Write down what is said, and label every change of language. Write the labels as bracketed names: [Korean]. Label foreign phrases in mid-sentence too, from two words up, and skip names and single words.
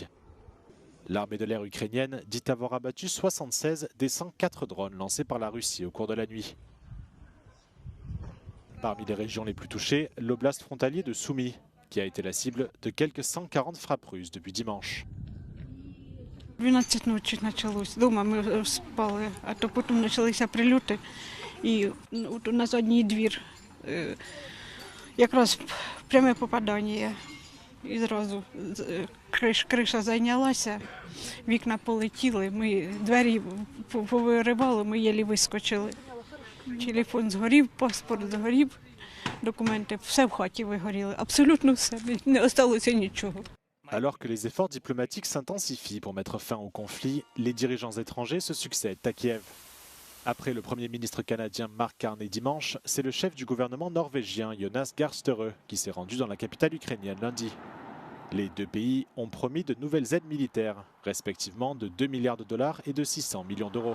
[French] L'armée de l'air ukrainienne dit avoir abattu 76 des 104 drones lancés par la Russie au cours de la nuit. Parmi les régions les plus touchées, l'oblast frontalier de Soumy, qui a été la cible de quelques 140 frappes russes depuis dimanche. [Ukrainian] 12 ночі почалось. Дома ми спали, а то потім почалися прильоти. І от у нас одній двір. Якраз пряме попадання. І зразу криша зайнялася, вікна полетіли, ми двері повиривали, ми єлі вискочили. Телефон згорів, паспорт згорів, документи, все в хаті вигоріли, абсолютно все, не залишилося нічого. [French] Alors que les efforts diplomatiques s'intensifient pour mettre fin au conflit, les dirigeants étrangers se succèdent à Kiev. Après le Premier ministre canadien Mark Carney dimanche, c'est le chef du gouvernement norvégien Jonas Gahr Støre qui s'est rendu dans la capitale ukrainienne lundi. Les deux pays ont promis de nouvelles aides militaires, respectivement de 2 milliards de dollars et de 600 millions d'euros.